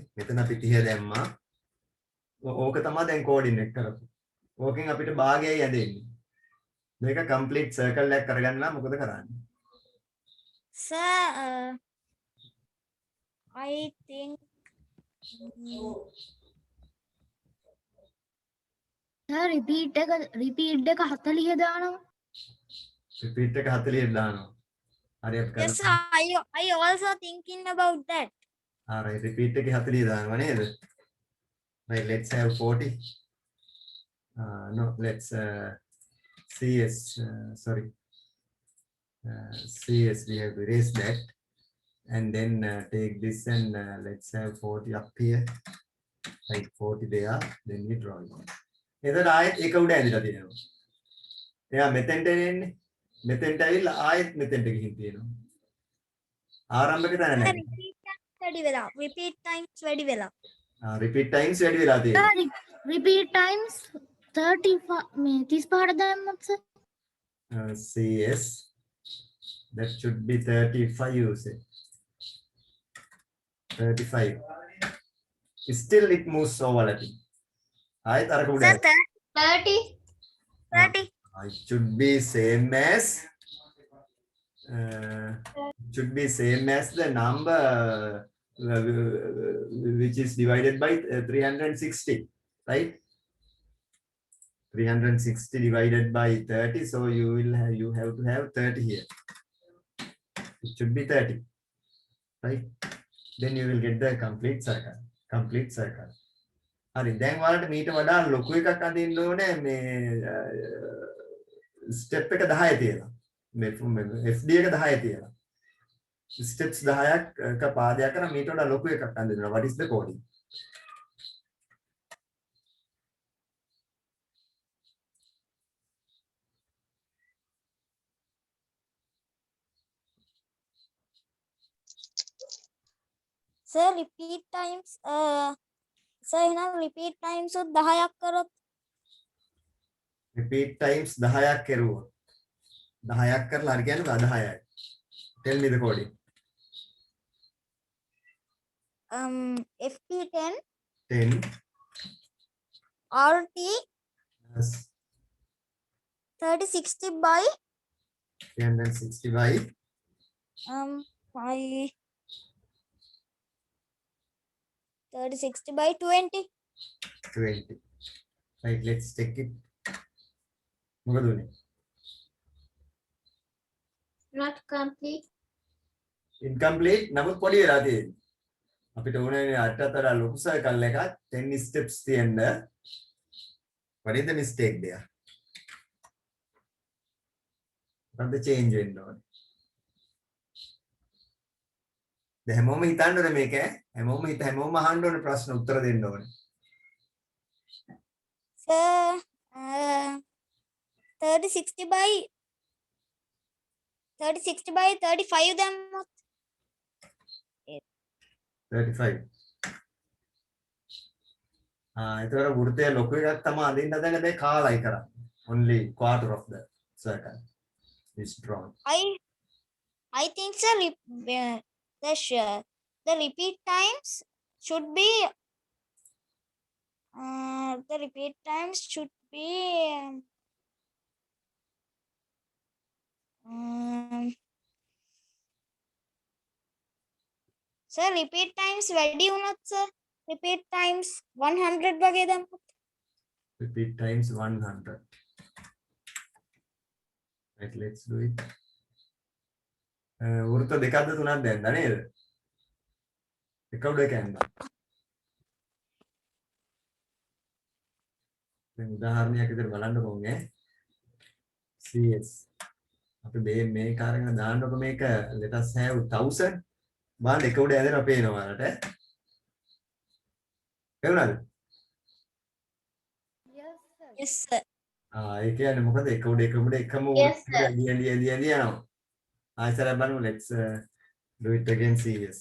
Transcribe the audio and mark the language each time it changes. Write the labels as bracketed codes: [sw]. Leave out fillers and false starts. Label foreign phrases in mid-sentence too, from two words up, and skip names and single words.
[si] මෙතන අපි 30 දැම්මා. ඕක තමයි දැන් කෝඩිනේට් කරපු. ඕකෙන් අපිට භාගයයි ඇදෙන්නේ. මේක [en] complete circle [si] එකක් කරගන්න නම් මොකද කරන්නේ? [en] Sir, I think [si] repeat එක 40 දානවා. repeat එක 40 දානවා. හරි අපි [en] yes, sir, [si] කරලා [en] I also thinking about that. right repeat [si] එකේ 40 දානවා නේද? [en] right let's have 40. No, let's CS sorry. CS we have to erase that and then take this and let's have 40 up here. Right 40 there, then we draw it. [si] එතන ආයෙත් එක උඩ ඇඳලා තියෙනවා. එයා මෙතෙන්ට එන්නේ. මෙතෙන්ට ඇවිල්ලා ආයෙත් මෙතෙන්ට ගිහින් තියෙනවා. ආරම්භක තැන Sir, නැහැ. [en] repeat times [si] වැඩි වෙලා. [en] repeat times [si] වැඩි වෙලා තියෙනවා. [en] repeat times [si] 35 මේ 35ට දැම්මොත් sir [en] CS that should be 35 you say. 35. Still it moves overlapping. [si] ආයෙත් අරක උඩ. Sir, 30. 30. [en] It should be same as the number which is divided by 360, right? 360 divided by 30, so you have to have 30 here. It should be 30, right? Then you will get the complete circle. [si] හරි දැන් ඔයාලට මීට වඩා ලොකු එකක් අඳින්න ඕනේ මේ ස්ටෙප් එක 10 තියලා මේ FD එක 10 තියලා ස්ටෙප්ස් 10ක් පාදයක් කරා මීට වඩා ලොකු එකක් අඳිනවා. [en] what is the coding? Sir, repeat times sir [si] එහෙනම් [en] repeat times [si] උත් 10ක් කරොත් [en] repeat times [si] 10ක් කරුවොත් 10ක් කරලා හරි කියන්නේ 10යි. [en] tell me the coding. FP10 10 RT plus 3060 by 360 by 5 3060 by 20. 20. Right, let's check it. [si] මොකද උනේ? [en] Not complete. [si] incomplete නමුත් පොඩි වෙලා තියෙන්නේ. අපිට ඕනේ අටතර ලොකු සර්කල් එකක් 10 steps තියෙන්න. [en] What is the mistake there? What the change [si] වෙන්න ඕනේ? දැන් හැමෝම හිතන්න ඕනේ මේක හැමෝම අහන්න ඕනේ ප්‍රශ්න උත්තර දෙන්න ඕනේ. Sir, 3060 by 35 දැම්මොත් 35. ඒතර වෘත්තය ලොකු එකක් තමයි අදින්න හදන දේ කාලයි කරන්නේ. [en] Only quarter of the circle is drawn. I think sir the repeat times should be Sir, repeat times [si] වැඩි වුණොත් [en] sir repeat times 100 [si] වගේ දැම්මොත් [en] repeat times 100. Right, let's do it. [si] වෘත්ත දෙකක්ද තුනක්ද දැන්ද නේද? එක උඩ එක යන්න. දැන් උදාහරණයක් විදිහට බලන්නකො මේ CS අපි මේ කාර්යගෙන දාන්නකො මේක [en] let us have 1000 [si] බලන්න එක උඩ ඇදෙනවා පේනවා වලට. පේනවද? [en] yes sir [si] ඒ කියන්නේ මොකද එක උඩ එකම [en] Yes, sir. [si] එළිය යනවා. ආයෙත් බලමු [en] let's do it again CS.